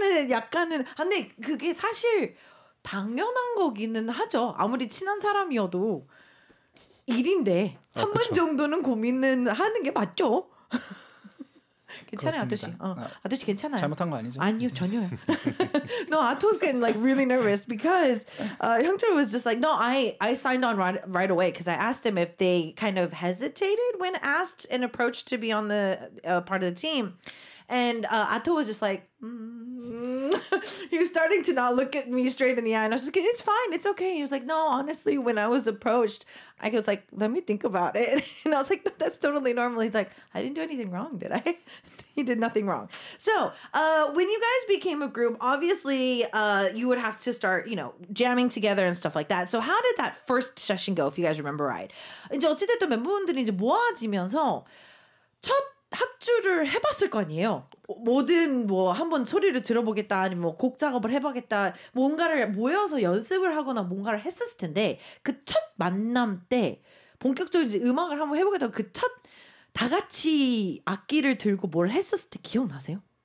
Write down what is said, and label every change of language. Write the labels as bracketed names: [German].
[Korean] 약간은 근데 그게 사실 당연한 거기는 하죠. 아무리 친한 사람이어도 일인데 한 번 정도는 고민은 하는 게 맞죠. 괜찮아요, 아토 씨. 아토 씨 괜찮아요. 잘못한 거 아니죠? 아니요, 전혀요. [English] No, Ato's getting like really nervous because Hyungchul was just like, no, I signed on right away because I asked him if they kind of hesitated when asked and approached to be on the part of the team. And Ato was just like, he was starting to not look at me straight in the eye. And I was just like, it's fine. It's okay. He was like, no, honestly, when I was approached, I was like, let me think about it. And I was like, that's totally normal. He's like, I didn't do anything wrong, did I? He did nothing wrong. So when you guys became a group, obviously you would have to start, jamming together and stuff like that. So how did that first session go, if you guys remember right? [Korean] 이제 어찌됐든 멤버분들이 이제 모아지면서 첫 합주를 해봤을 거 아니에요. 뭐든 한번 소리를 들어보겠다 아니면 곡 작업을 해보겠다 뭔가를 모여서 연습을 하거나 뭔가를 했었을 텐데 그 첫 만남 때 본격적으로 이제 음악을 한번 해보겠다고 그 첫 다 같이 악기를 들고 뭘 했었을 때 기억나세요?